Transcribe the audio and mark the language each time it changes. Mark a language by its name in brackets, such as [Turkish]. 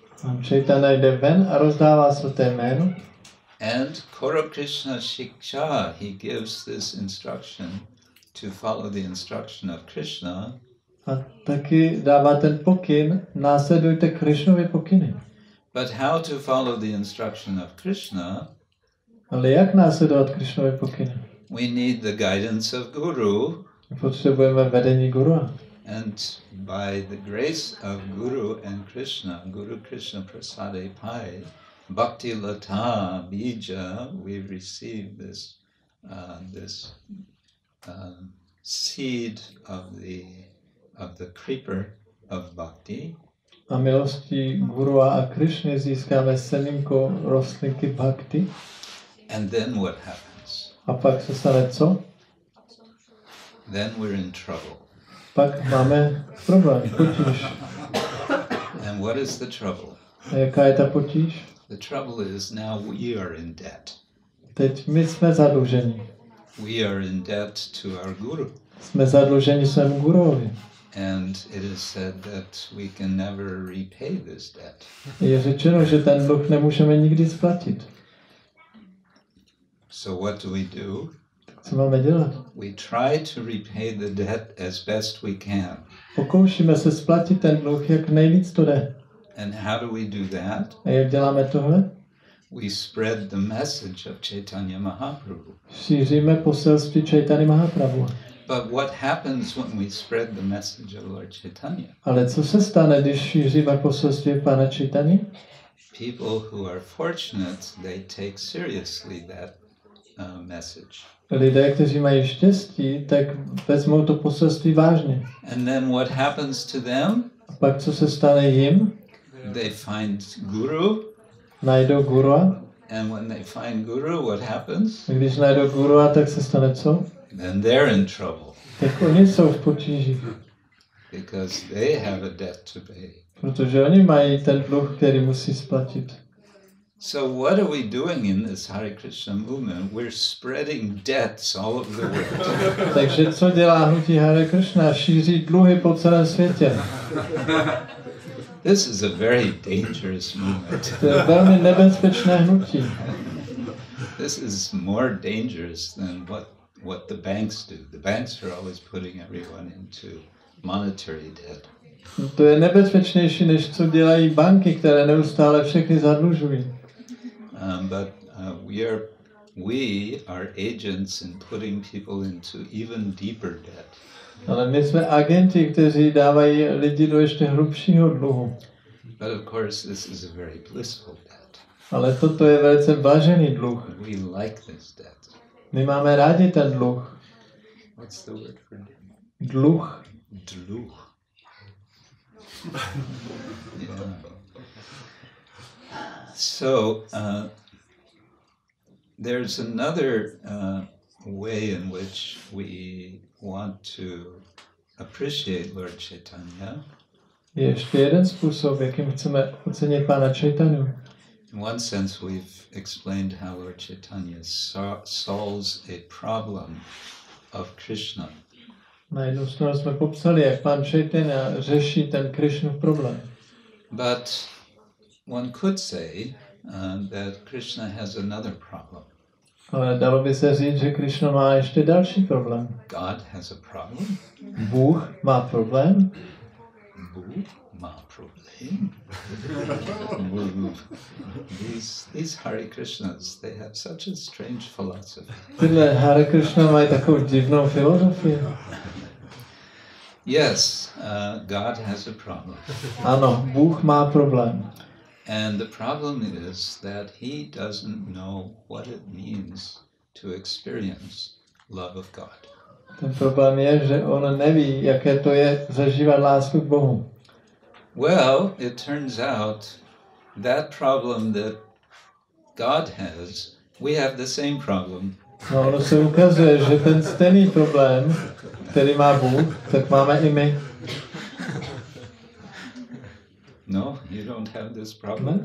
[Czech] Pán Chaitanya jde ven a rozdává svaté jméno. [English] And Koro Krishna Shiksha, he gives this instruction to follow the instruction of Krishna. [Czech] A taky dává ten pokyn, následujte Krishnovy pokyny. [English] But how to follow the instruction of Krishna? [Czech] Ale jak následovat Krishnovy pokyny? [English] We need the guidance of Guru. [Czech] Potřebujeme vedení guru. [English] And by the grace of Guru and Krishna, [Bangla] Guru Krishna Prasade Pai, Bhakti Lata Bija, [English] we receive this seed of the creeper of Bhakti. [Czech] A milostí Guru a Krishny získáme semínko rostlinky Bhakti. [English] And then what happens? [Czech] A pak se stane co? [English] Then we're in trouble. [Czech] Pak máme problém, potíž. [English] And what is the trouble? [Czech] A jaká je ta potíž? [English] The trouble is now we are in debt. [Czech] Teď my jsme zadluženi. [English] We are in debt to our guru. [Czech] Jsme zadluženi svému guruovi. [English] And it is said that we can never repay this debt. [Czech] Je řečeno, že ten dluh nemůžeme nikdy splatit. [English] So what do we do? [Czech] Co máme dělat? [English] We try to repay the debt as best we can. [Czech] Pokoušíme se splatit ten dluh, jak nejvíc to jde. [English] And how do we do that? [Czech] A jak děláme tohle? [English] We spread the message of Chaitanya Mahaprabhu. [Czech] Šíříme poselství Chaitanya Mahaprabhu. [English] But what happens when we spread the message of Lord Chaitanya? [Czech] Ale co se stane, když šíříme poselství Pána Chaitanya? [English] People who are fortunate, they take seriously that message. [Czech] Lidé, kteří mají štěstí, tak vezmou to poselství vážně. [English] And then what happens to them? [Czech] A pak co se stane jim? [English] They find Guru. [Czech] Najdou Gurua. [English] And when they find Guru, what happens? [Czech] A když najdou Gurua, tak se stane co? [English] Then they're in trouble. [Czech] Tak oni jsou v potíži. [English] Because they have a debt to pay. [Czech] Protože oni mají ten dluh, který musí splatit. [English] So what are we doing in this Hare Krishna movement? We're spreading debts all over the world. [Czech] Takže co dělá hnutí Hare Krishna? Šíří dluhy po celém světě. [English] This is a very dangerous movement. [Czech] To je velmi nebezpečné hnutí. [English] This is more dangerous than what the banks do. The banks are always putting everyone into monetary debt. [Czech] To je nebezpečnější, než co dělají banky, které neustále všechny zadlužují. [English] But we are agents in putting people into even deeper debt. [Czech] Ale my jsme agenti, kteří dávají lidi do ještě hlubšího dluhu. [English] But of course, this is a very blissful debt. [Czech] Ale toto je velice blažený dluh. [English] We like this debt. [Czech] My máme rádi ten dluh. [English] What's the word for it? [Czech] Dluh. Dluh. [English] Yeah. So there's another way in which we want to appreciate Lord Chaitanya. [Czech] Je ještě jeden způsob, jakým chceme ocenit Pána Chaitanya. [English] In one sense, we've explained how Lord Chaitanya solves a problem of Krishna. [Czech] Na jednu stranu jsme popsali, jak Pán Chaitanya řeší ten Krishnův problém. [English] But one could say that Krishna has another problem. [Czech] Ale dalo by se říct, že Krishna má ještě další problém. [English] God has a problem. [Czech] Bůh má problém. Bůh má problém. [English] These Hare Krishnas, they have such a strange philosophy. [Czech] Tyhle Hare Krishna mají takovou divnou filozofii. [English] Yes, God has a problem. [Czech] Ano, Bůh má problém. [English] And the problem is that he doesn't know what it means to experience love of God. [Czech] Ten problém je, že on neví, jaké to je zažívat lásku k Bohu. [English] Well, it turns out that problem that God has, we have the same problem. [Czech] No, ono se ukazuje, že ten stejný problém, který má Bůh, tak máme i my. [English] No, you don't have this problem?